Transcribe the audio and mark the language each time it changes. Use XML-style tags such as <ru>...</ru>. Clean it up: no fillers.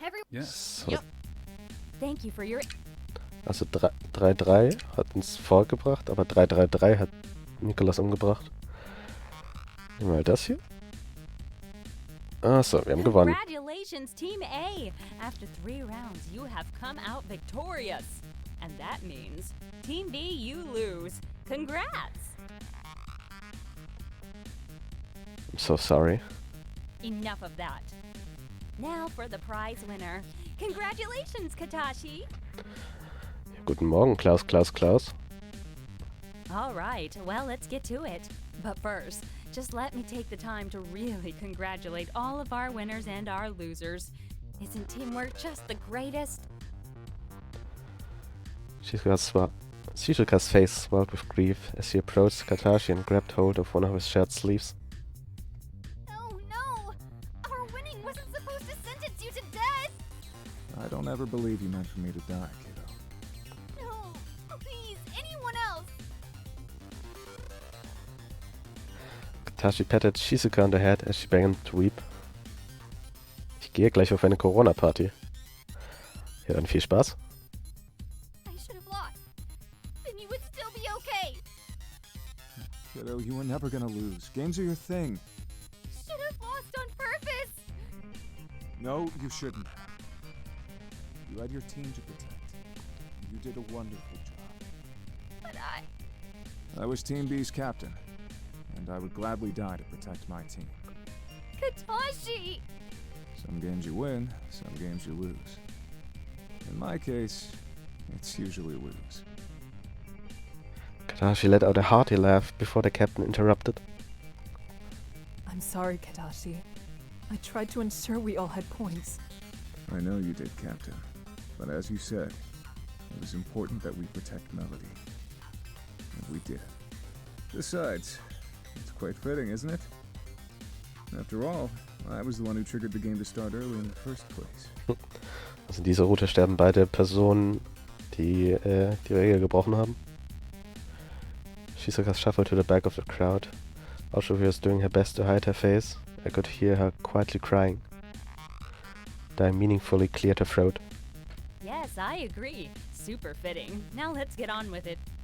<en>Yes. So. Thank you for your.</en> <de>Also 3-3 hat uns vorgebracht, aber 3-3-3 hat Nikolas umgebracht. Nehmen wir mal das hier. Achso, wir haben gewonnen.</de> <en>Congratulations, Team A! After 3 rounds, you have come out victorious. And that means, Team B, you lose. Congrats! I'm so sorry. Enough of that. Now for the prize winner. Congratulations, Katashi!</en> <de>Guten Morgen, Klaus.</de> <en>All right, well, let's get to it. But first, just let me take the time to really congratulate all of our winners and our losers. Isn't teamwork just the greatest? Shizuka's face swelled with grief as she approached Katashi and grabbed hold of one of his shirt sleeves. Oh no! Our winning wasn't supposed to sentence you to death! I don't ever believe you meant for me to die, kiddo. No! Please, anyone else! Katashi patted Shizuka on the head as she began to weep.</en> <de>Ich gehe gleich auf eine Corona-Party. Ja, dann viel Spaß.</de> <en>I should have lost. Then you would still be okay. Kiddo, you were never gonna lose. Games are your thing. Should have lost on purpose. No, you shouldn't have. You had your team to protect. You did a wonderful job. But I was Team B's captain, and I would gladly die to protect my team. Katashi! Some games you win, some games you lose. In my case, it's usually lose. Katashi let out a hearty laugh before the captain interrupted. I'm sorry, Katashi. I tried to ensure we all had points. I know you did, Captain. But as you said, it was important that we protect Melody. And we did. Besides, it's quite fitting, isn't it? After all, I was the one who triggered the game to start early in the first place.</en> <de>Also in dieser Route sterben beide Personen, die die Regel gebrochen haben.</de> <en>Shizuka shuffled to the back of the crowd. Although she was doing her best to hide her face, I could hear her quietly crying. Dai meaningfully cleared her throat. Yes, I agree. Super fitting. Now let's get on with it.</en>